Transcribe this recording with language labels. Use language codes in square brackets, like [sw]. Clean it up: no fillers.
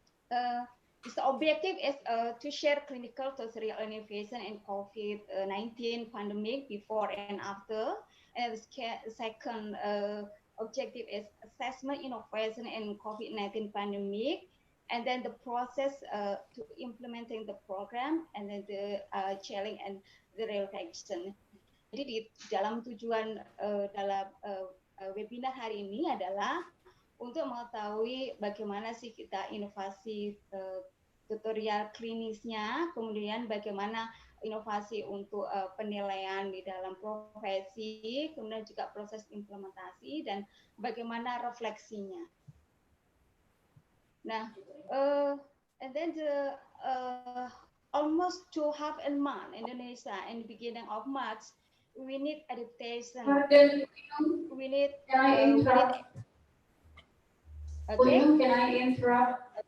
[en] The objective is to share clinical tutorial innovation in COVID-19 pandemic before and after. And the second objective is assessment innovation in COVID-19 pandemic, and then the process to implementing the program, and then the challenge and the realization. [id] Jadi di dalam tujuan dalam webinar hari ini adalah untuk mengetahui bagaimana sih kita inovasi tutorial klinisnya, kemudian bagaimana inovasi untuk penilaian di dalam profesi, kemudian juga proses implementasi dan bagaimana refleksinya. [en] Nah, and then the almost 2.5 months Indonesia in the beginning of March, we need adaptation. We need. Can I interrupt? Okay. Can I interrupt?